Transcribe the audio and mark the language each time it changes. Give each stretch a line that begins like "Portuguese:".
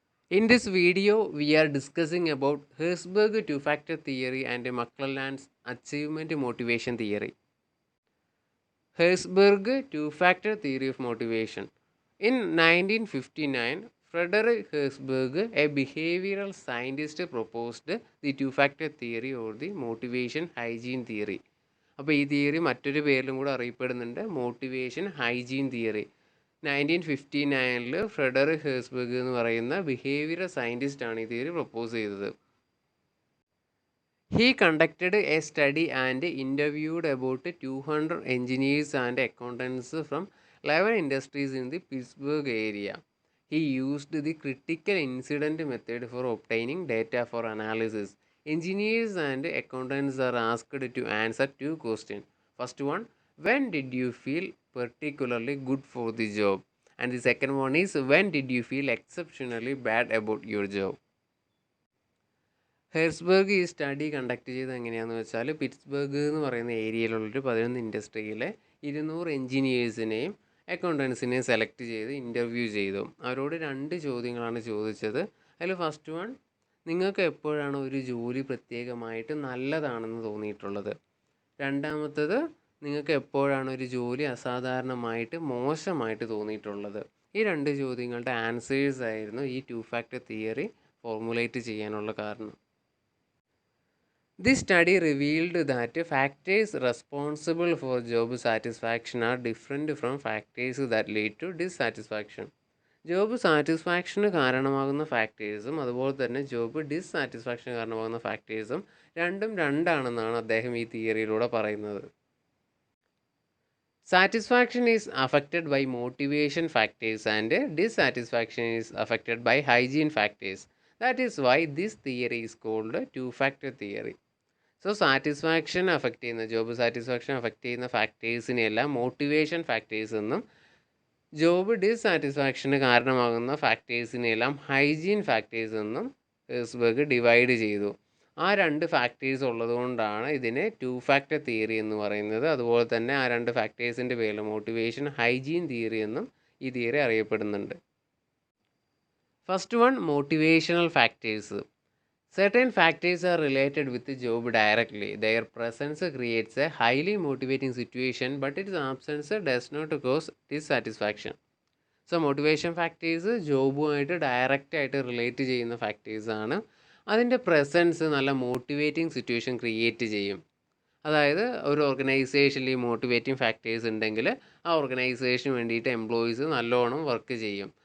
English: In this video, we are discussing about Herzberg two-factor theory and McClelland's achievement motivation theory. Herzberg two-factor theory of motivation. In 1959, Frederick Herzberg, a behavioral scientist, proposed the two-factor theory or the motivation hygiene theory.
Malayalam: അപ്പോൾ ഈ theory മറ്റൊരു പേരിലും കൂടെ അറിയപ്പെടുന്നുണ്ട് motivation hygiene theory. 1959 Frederick ഹേഴ്സ്ബർഗ് എന്ന് പറയുന്ന behavioural സയൻറ്റിസ്റ്റാണ് ഈ theory propose ചെയ്തത്.
English: He conducted a study and interviewed about 200 engineers and accountants from 11 industries in the Pittsburgh area. He used the critical incident method for obtaining data for analysis. Engineers and accountants are asked to answer two questions. First one, when did you feel particularly good for the job? And the second one is, when did you feel exceptionally bad about your job?
Malayalam: ഹെർസ്ബർഗ് ഈ study conduct ചെയ്ത് എങ്ങനെയാണെന്ന് വെച്ചാൽ Pittsburgh എന്ന് പറയുന്ന ഏരിയയിലുള്ളൊരു 11 ഇൻഡസ്ട്രിയിലെ 200 എൻജിനീയേഴ്സിനെയും അക്കൗണ്ടൻസിനെയും select ചെയ്ത് interview ചെയ്തു. അവരോട് 2 ചോദ്യങ്ങളാണ് ചോദിച്ചത്. അതിൽ ഫസ്റ്റ് വൺ, നിങ്ങൾക്ക് എപ്പോഴാണ് ഒരു ജോലി പ്രത്യേകമായിട്ട് നല്ലതാണെന്ന് തോന്നിയിട്ടുള്ളത്? രണ്ടാമത്തത്, നിങ്ങൾക്ക് എപ്പോഴാണ് ഒരു ജോലി അസാധാരണമായിട്ട് മോശമായിട്ട് തോന്നിയിട്ടുള്ളത്? ഈ 2 ചോദ്യങ്ങളുടെ ആൻസേഴ്സ് ആയിരുന്നു ഈ ടു ഫാക്ടർ തിയറി ഫോർമുലേറ്റ് ചെയ്യാനുള്ള കാരണം.
English: This study revealed that factors responsible for job satisfaction are different from factors that lead to dissatisfaction.
Malayalam: Job satisfaction കാരണമാകുന്ന ഫാക്ടേഴ്സും അതുപോലെ തന്നെ ജോബ് ഡിസ്സാറ്റിസ്ഫാക്ഷന് കാരണമാകുന്ന ഫാക്ടേഴ്സും രണ്ടാണെന്നാണ് അദ്ദേഹം ഈ തിയറിയിലൂടെ പറയുന്നത്.
English: Satisfaction is affected by motivation factors and dissatisfaction is affected by hygiene factors. That is why this theory is called two-factor theory.
Malayalam: So satisfaction affect ചെയ്യുന്ന job satisfaction affect ചെയ്യുന്ന ഫാക്ടേഴ്സിനെയെല്ലാം motivation factors എന്നും job ഡിസ്സാറ്റിസ്ഫാക്ഷന് കാരണമാകുന്ന ഫാക്ടേഴ്സിനെയെല്ലാം hygiene factors എന്നും ഹെർസ്ബർഗ് divide ചെയ്തു. ആ 2 factors ഉള്ളതുകൊണ്ടാണ് ഇതിനെ two factor theory എന്ന് പറയുന്നത്. അതുപോലെ തന്നെ ആ 2 ഫാക്ടേഴ്സിൻ്റെ പേരിൽ മോട്ടിവേഷൻ ഹൈജീൻ തിയറി എന്നും ഈ തിയറി അറിയപ്പെടുന്നുണ്ട്.
English: First one, motivational factors. Certain factors are related with the job directly. Their presence creates a highly motivating situation, but its absence does not cause dissatisfaction.
Malayalam: So motivation factors ജോബുമായിട്ട് ഡയറക്റ്റായിട്ട് relate ചെയ്യുന്ന ഫാക്ടേഴ്സാണ്. അതിൻ്റെ presence നല്ല motivating situation create ചെയ്യും. അതായത് ഒരു ഓർഗനൈസേഷനിൽ motivating factors ഉണ്ടെങ്കിൽ ആ ഓർഗനൈസേഷന് വേണ്ടിയിട്ട് എംപ്ലോയീസ് നല്ലോണം വർക്ക് ചെയ്യും.